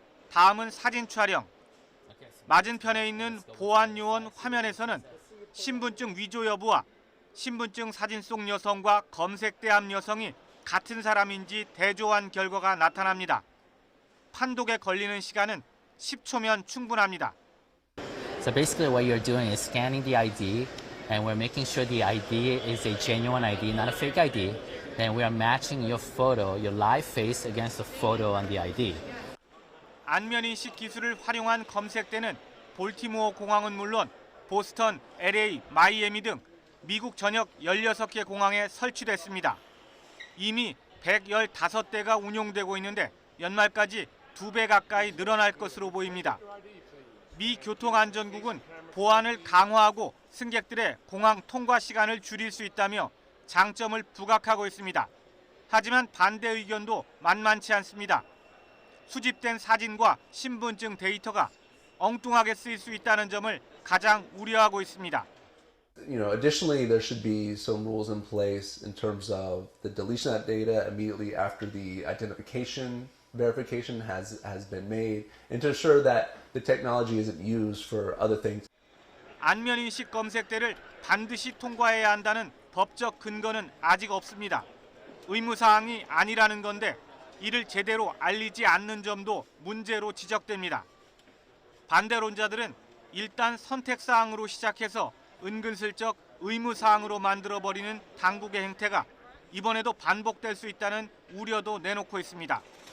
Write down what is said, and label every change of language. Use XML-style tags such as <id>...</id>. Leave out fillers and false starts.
<ko>다음은 사진 촬영. 맞은편에 있는 보안 요원 화면에서는 신분증 위조 여부와 신분증 사진 속 여성과 검색대 앞 여성이 같은 사람인지 대조한 결과가 나타납니다. 판독에 걸리는 시간은 10초면 충분합니다.</ko> <en>So basically what you're doing is scanning the ID and we're making sure the ID is a genuine ID, not a fake ID. Then we are matching your photo, your live face against the photo on the ID.</en> <ko>안면인식 기술을 활용한 검색대는 볼티모어 공항은 물론 보스턴, LA, 마이애미 등 미국 전역 16개 공항에 설치됐습니다. 이미 115대가 운용되고 있는데 연말까지 2배 가까이 늘어날 것으로 보입니다. 미 교통안전국은 보안을 강화하고 승객들의 공항 통과 시간을 줄일 수 있다며 장점을 부각하고 있습니다. 하지만 반대 의견도 만만치 않습니다. 수집된 사진과 신분증 데이터가 엉뚱하게 쓰일 수 있다는 점을 가장 우려하고 있습니다.</ko> <en>Additionally, there should be some rules in place in terms of the deletion of that data immediately after the identification verification has been made, and to ensure that the technology isn't used for other things.</en> <ko>안면인식 검색대를 반드시 통과해야 한다는 법적 근거는 아직 없습니다. 의무사항이 아니라는 건데 이를 제대로 알리지 않는 점도 문제로 지적됩니다. 반대론자들은 일단 선택사항으로 시작해서 은근슬쩍 의무사항으로 만들어버리는 당국의 행태가 이번에도 반복될 수 있다는 우려도 내놓고 있습니다.</ko>